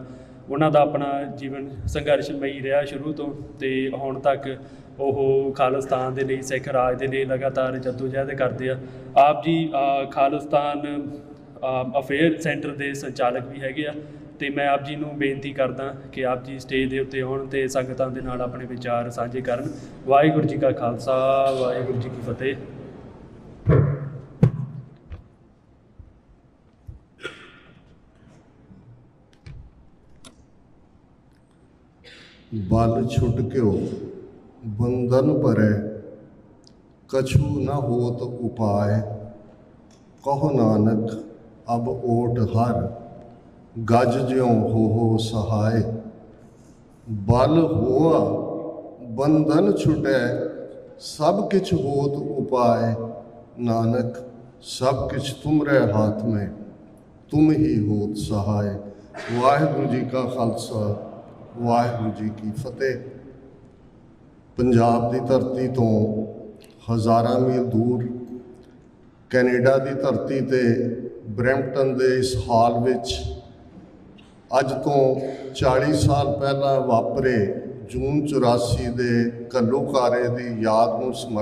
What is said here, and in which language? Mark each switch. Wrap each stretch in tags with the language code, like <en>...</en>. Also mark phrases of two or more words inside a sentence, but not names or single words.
<pa>ਉਹਨਾਂ ਦਾ ਆਪਣਾ ਜੀਵਨ ਸੰਘਰਸ਼ਮਈ ਰਿਹਾ ਸ਼ੁਰੂ ਤੋਂ, ਅਤੇ ਹੁਣ ਤੱਕ ਉਹ ਖਾਲਿਸਤਾਨ ਦੇ ਲਈ, ਸਿੱਖ ਰਾਜ ਦੇ ਲਈ ਲਗਾਤਾਰ ਜੱਦੋਜਹਿਦ ਕਰਦੇ ਆ। ਆਪ ਜੀ ਖਾਲਿਸਤਾਨ ਅਫੇਅਰ ਸੈਂਟਰ ਦੇ ਸੰਚਾਲਕ ਵੀ ਹੈਗੇ ਆ, ਅਤੇ ਮੈਂ ਆਪ ਜੀ ਨੂੰ ਬੇਨਤੀ ਕਰਦਾ ਕਿ ਆਪ ਜੀ ਸਟੇਜ ਦੇ ਉੱਤੇ ਆਉਣ ਅਤੇ ਸੰਗਤਾਂ ਦੇ ਨਾਲ ਆਪਣੇ ਵਿਚਾਰ ਸਾਂਝੇ ਕਰਨ। ਵਾਹਿਗੁਰੂ ਜੀ ਕਾ ਖਾਲਸਾ, ਵਾਹਿਗੁਰੂ ਜੀ ਕੀ ਫਤਿਹ।</pa> <bra>बल छुटक्यो बंधन परै, कछु न होत उपाय। कहो नानक अब ओट हर, गज ज्यों हो सहाय। बल होआ बंधन छुटै, सब किछ होत उपाय। नानक सब किछ तुमरे हाथ में, तुम ही होत सहाय।</bra> <pa>ਵਾਹਿਗੁਰੂ ਜੀ ਕਾ ਖਾਲਸਾ, ਵਾਹਿਗੁਰੂ ਜੀ ਕੀ ਫਤਿਹ। ਪੰਜਾਬ ਦੀ ਧਰਤੀ ਤੋਂ ਹਜ਼ਾਰਾਂ ਮੀਲ ਦੂਰ ਕੈਨੇਡਾ ਦੀ ਧਰਤੀ 'ਤੇ ਬਰੈਂਪਟਨ ਦੇ ਇਸ ਹਾਲ ਵਿੱਚ ਅੱਜ ਤੋਂ 40 ਸਾਲ ਪਹਿਲਾਂ ਵਾਪਰੇ ਜੂਨ 84 ਦੇ ਘੱਲੂਘਾਰੇ ਦੀ ਯਾਦ ਨੂੰ</pa>